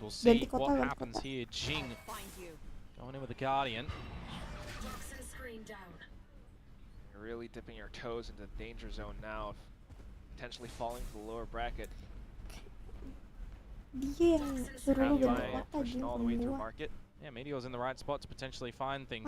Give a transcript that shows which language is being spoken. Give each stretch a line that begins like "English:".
English: We'll see what happens here. Jing going in with the Guardian. You're really dipping your toes into the danger zone now, potentially falling to the lower bracket.
Indonesian: Dia yang suruh lu ganti kota
English: all the way through market. Yeah, Meteor's in the right spot to potentially find things